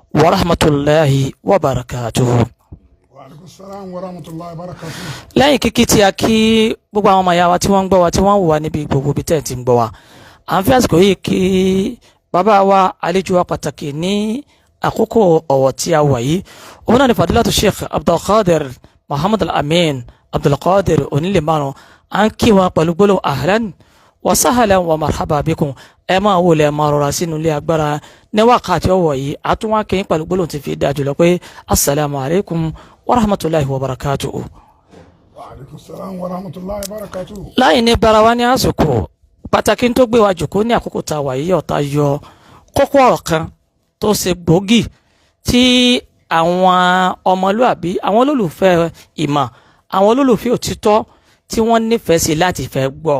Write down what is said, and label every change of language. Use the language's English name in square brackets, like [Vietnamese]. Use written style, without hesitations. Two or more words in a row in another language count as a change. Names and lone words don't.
[Arabic] ورحمة الله وبركاته. وعليكم السلام ورحمة الله وبركاته. [Yoruba] Lẹ́yìn kíkí tí a kí gbogbo àwọn ọmọ ìyá wa tí wọ́n ń gbọ́ wa tí wọ́n ń wò wá níbi gbogbo ibi tẹ́ ti ń gbọ́ wa. À ń fi àsìkò yìí kí bàbá wa àlejò wa pàtàkì ní àkókò ọ̀wọ̀ tí a wà yìí. Òun náà ni Fadilatu Sheikh Abdulqadir Muhammad Al-Amin Abdulqadir Onilemarun. À ń kí wọn pẹ̀lú gbólóhùn [Arabic] أهلا وسهلا ومرحبا بكم. [Yoruba] Ẹ máa wọlé ẹ máa rọra sínú ilé agbára ní wákàtí ọ̀wọ̀ yìí. A tún wá kí yín pẹ̀lú gbólóhùn tí fi dáa jùlọ pé [Arabic] السلام عليكم ورحمة الله وبركاته. وعليكم السلام ورحمة الله وبركاته. [Yoruba] Láì ní bara wa ní àsìkò pàtàkì tó gbé wa jòkó ní àkókò tá a wà yìí ọ̀tá yọ kókó ọ̀rọ̀ kan tó ṣe gbòógì tí àwọn ọmọlúàbí àwọn olólùfẹ́ ìmọ̀ àwọn olólùfẹ́ òtítọ́ tí wọ́n nífẹ̀ẹ́ sí láti fẹ́ gbọ́.